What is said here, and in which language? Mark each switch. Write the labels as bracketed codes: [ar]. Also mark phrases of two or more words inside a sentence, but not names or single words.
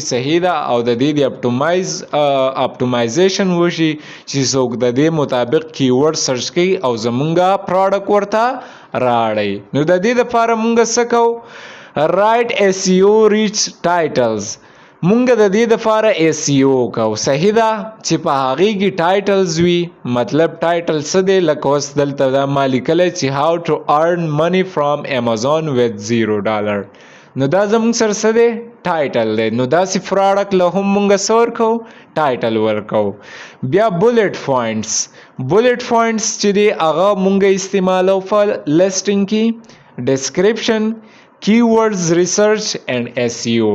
[ps] صحیح ده، او د دې د اپټیمایزیشن وشي چې څوک د دې مطابق [en] keyword search [ps] کوي او زمونږه پروډکټ ورته راړی. نو د دې دپاره مونږ څه کوو؟ [en] write SEO rich titles. [ps] مونږ د دې دپاره SEO کوو. صحیح ده چې په هغې کې ټایټلز وي. مطلب ټایټل څه دی؟ لکه اوس دلته دا ما لیکلی چې [en] how to earn money from Amazon with $0. [ps] نو دا زمونږ سره څه دی؟ ټایټل دی. نو داسې پروډکټ له هم مونږ څه ورکوو؟ ټایټل ورکوو. بیا [en] bullet points. bullet points [ps] چې دی هغه مونږ استعمالو په لیسټینګ کې. [en] description, keywords research and SEO.